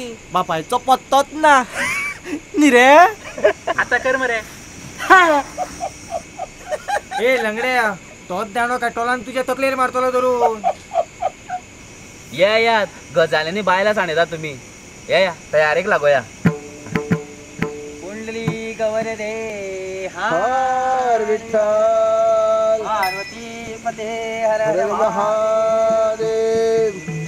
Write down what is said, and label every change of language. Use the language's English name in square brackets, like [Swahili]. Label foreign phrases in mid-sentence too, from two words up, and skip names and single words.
[Konkani] बापायचो पत्तोच ना. न्ही रे? आतां कर मरे. ए लंगड्या, तोच दाणो काटोलान तुज्या तकलेर मारतलो धरून. या गजालींनी बायला सांडयता तुमी. या तयारेक लागोया. कुंडली गवर रे हर विठ्ठल पार्वती पते हर हर महादेव.